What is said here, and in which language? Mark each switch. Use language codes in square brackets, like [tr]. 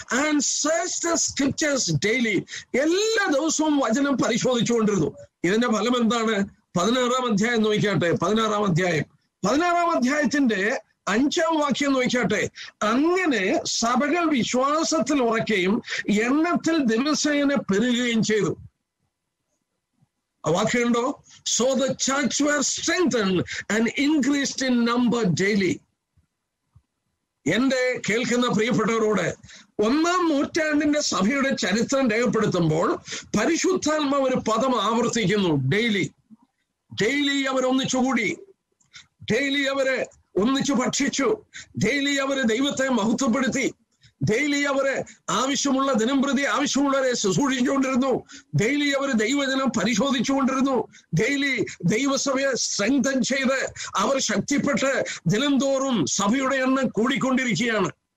[en] And search the scriptures daily. [ml] എല്ലാ ദിവസവും വചനം പരിശോധിച്ചുകൊണ്ടിരുന്നു. ഇതിന്റെ ഫലം എന്താണ്? 16-ാം അധ്യായം നോക്കിയാട്ടെ. 16-ാം അധ്യായം 16-ാം അധ്യായത്തിന്റെ 5-ാം വാക്യം നോക്കിയാട്ടെ. അങ്ങനെ സഭകൾ വിശ്വാസത്തിൽ ഉറക്കുകയും എണ്ണത്തിൽ ദിവസേന പെരുകുകയും ചെയ്തു. വാക്യമുണ്ടോ? [en] So the church were strengthened and increased in number daily. [ml] എന്റെ കേൾക്കുന്ന പ്രിയപ്പെട്ടവരോട്, 1-ാം നൂറ്റാണ്ടിന്റെ സഭയുടെ ചരിത്രം രേഖപ്പെടുത്തുമ്പോൾ പരിശുദ്ധാത്മാവ് ഒരു പദം ആവർത്തിക്കുന്നു. ഡെയിലി. ഡെയിലി അവർ ഒന്നിച്ചുകൂടി, ഡെയിലി അവര് ഒന്നിച്ചു ഭക്ഷിച്ചു, ഡെയിലി അവര് ദൈവത്തെ മഹത്വപ്പെടുത്തി, ഡെയിലി അവര് ആവശ്യമുള്ള ദിനം പ്രതി ആവശ്യമുള്ളവരെ ശുശ്രൂഷിച്ചുകൊണ്ടിരുന്നു, ഡെയിലി അവർ ദൈവജനം പരിശോധിച്ചുകൊണ്ടിരുന്നു, ഡെയിലി ദൈവസഭയെ സ്ട്രെങ്തൻ ചെയ്ത് അവർ ശക്തിപ്പെട്ട് ദിനംതോറും സഭയുടെ എണ്ണം കൂടിക്കൊണ്ടിരിക്കുകയാണ്.